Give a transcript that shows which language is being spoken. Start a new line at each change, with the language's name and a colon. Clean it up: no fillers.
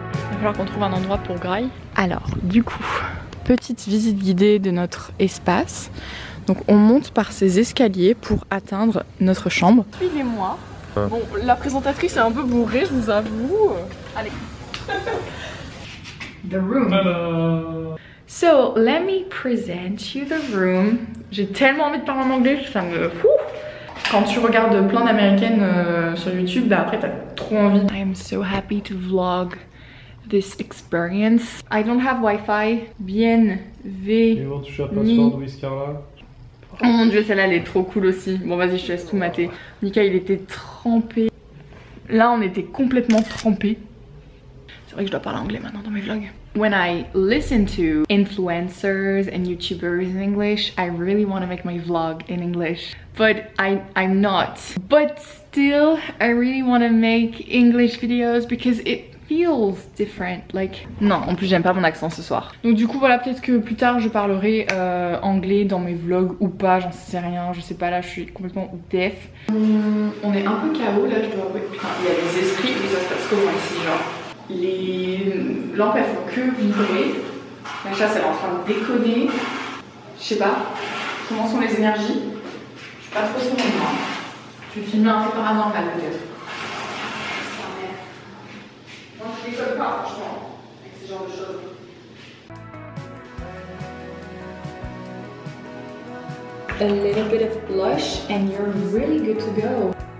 French: Il va falloir qu'on trouve un endroit pour graille. Alors, du coup, petite visite guidée de notre espace. Donc on monte par ces escaliers pour atteindre notre chambre. Suivez-moi. Bon, la présentatrice est un peu bourrée, je vous avoue. Allez.
English: The room. Hello. So, let me present you the room.
French: J'ai tellement envie de parler en anglais, ça me... Quand tu regardes plein d'américaines sur YouTube, bah après t'as trop envie.
English: I am so happy to vlog this experience. I don't have Wi-Fi.
French: Bienvenue. Tu as password Whiscarla. Oh mon dieu, celle-là elle est trop cool aussi. Bon vas-y, je te laisse tout mater. Nika il était trempé. Là on était complètement trempé. C'est vrai que je dois parler anglais maintenant dans mes vlogs.
English: When I listen to influencers and YouTubers in English, I really want to make my vlog in English. But I'm not. But still, I really want to make English videos because it feels different, like...
French: Non, en plus j'aime pas mon accent ce soir. Donc du coup voilà, peut-être que plus tard je parlerai anglais dans mes vlogs ou pas, j'en sais rien, je sais pas, là je suis complètement deaf. On est un peu KO là, je dois avouer. Putain, il y a des esprits, mais ça se passe comment ici, genre les lampes elles font que vibrer, la chasse elle est en train de déconner, je sais pas, comment sont les énergies, je suis pas trop sûre de moi. Je vais filmer un peu paranormal peut-être. Je déconne pas franchement avec ce genre de choses.
English: A little bit of blush and you're really good to go.